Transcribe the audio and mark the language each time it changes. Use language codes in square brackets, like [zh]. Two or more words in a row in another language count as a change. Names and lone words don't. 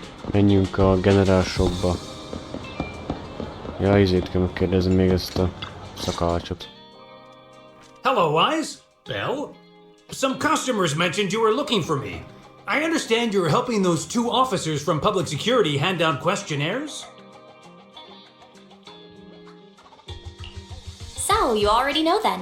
[hu] Menjünk a generál shopba. Ja, izét kell megkérdezni még ezt a szakácsot. [en] Hello, Wise. Belle? Some customers mentioned you were looking for me. I understand you're helping those 2 officers from public security hand down questionnaires? So, you already know then.